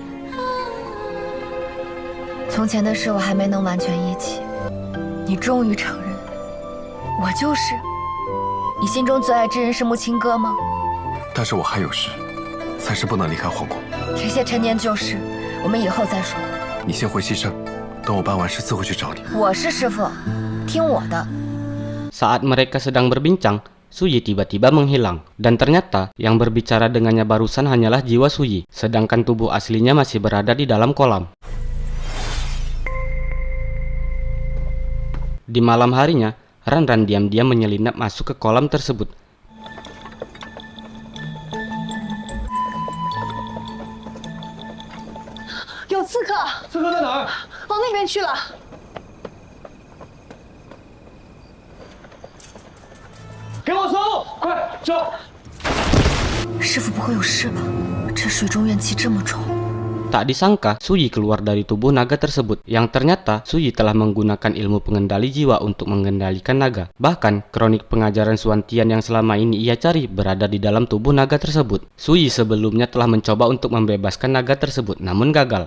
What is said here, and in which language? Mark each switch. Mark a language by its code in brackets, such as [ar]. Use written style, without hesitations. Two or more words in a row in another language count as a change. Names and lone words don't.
[zh] 从前的事我还没能完全忆起，你终于承认，我就是。你心中最爱之人是穆青歌吗？但是我还有事，暂时不能离开皇宫。这些陈年旧事，我们以后再说。你先回西山，等我办完事自会去找你。我是师傅，听我的。 [id] Saat mereka sedang berbincang, Suyi tiba-tiba menghilang. Dan ternyata yang berbicara dengannya barusan hanyalah jiwa Suyi, sedangkan tubuh aslinya masih berada di dalam kolam. Di malam harinya, Ranran diam-diam menyelinap masuk ke kolam tersebut. [zh] "有刺客！刺客在哪儿？往那边去了。" 给我搜！快走！师傅不会有事吧？这水中怨气这么重。 [id] Tak disangka, Suyi keluar dari tubuh naga tersebut. Yang ternyata, Suyi telah menggunakan ilmu pengendali jiwa untuk mengendalikan naga. Bahkan, kronik pengajaran Suantian yang selama ini ia cari berada di dalam tubuh naga tersebut. Suyi sebelumnya telah mencoba untuk membebaskan naga tersebut, namun gagal.